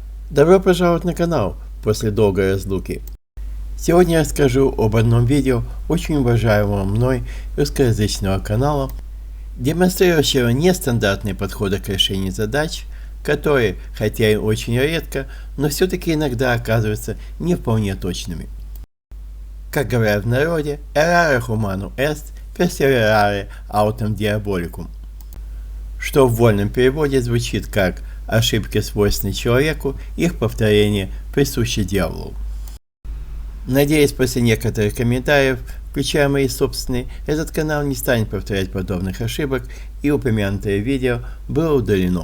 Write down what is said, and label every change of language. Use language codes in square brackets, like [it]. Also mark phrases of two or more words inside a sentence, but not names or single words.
[ru] Добро пожаловать на канал после долгой разлуки. Сегодня я расскажу об одном видео очень уважаемого мной русскоязычного канала, демонстрирующего нестандартные подходы к решению задач, которые, хотя и очень редко, но все-таки иногда оказываются не вполне точными. Как говорят в народе, [la] errare humanum est, perseverare autem diabolicum, [ru] что в вольном переводе звучит как «ошибки свойственны человеку, их повторение присуще дьяволу». Надеюсь, после некоторых комментариев, включая мои собственные, этот канал не станет повторять подобных ошибок и упомянутое видео было удалено.